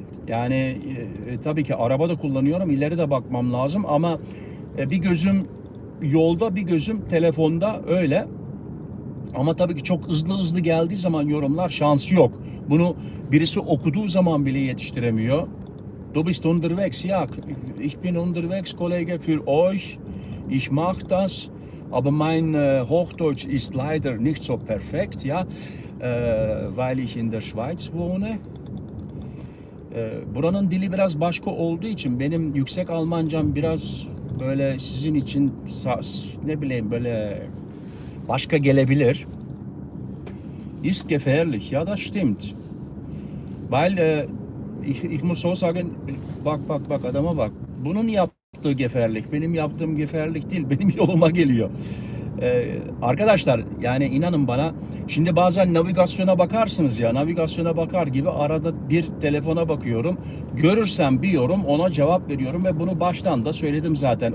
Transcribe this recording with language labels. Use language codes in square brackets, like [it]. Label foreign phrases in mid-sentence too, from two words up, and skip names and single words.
[tr] Yani tabii ki arabada kullanıyorum. İleri de bakmam lazım ama bir gözüm yolda, bir gözüm telefonda, öyle. Ama tabii ki çok hızlı geldiği zaman yorumlar, şansı yok. Bunu birisi okuduğu zaman bile yetiştiremiyor. [de] Du bist unterwegs. Ja, ich bin unterwegs, Kollege, für euch. Ich mache das. Aber mein Hochdeutsch ist leider nicht so perfekt, ja, weil ich in der Schweiz wohne. [tr] Buranın dili biraz başka olduğu için benim yüksek Almancam biraz böyle sizin için ne bileyim böyle başka gelebilir. [de] ist gefährlich. Ja, das stimmt. Weil ich muss so sagen, [tr] bak adama bak. Bunun yaptığı gefährlich. Benim yaptığım gefährlich değil. Benim yoluma geliyor. Arkadaşlar yani inanın bana, şimdi bazen navigasyona bakarsınız ya, navigasyona bakar gibi arada bir telefona bakıyorum. Görürsem bir yorum, ona cevap veriyorum ve bunu baştan da söyledim zaten.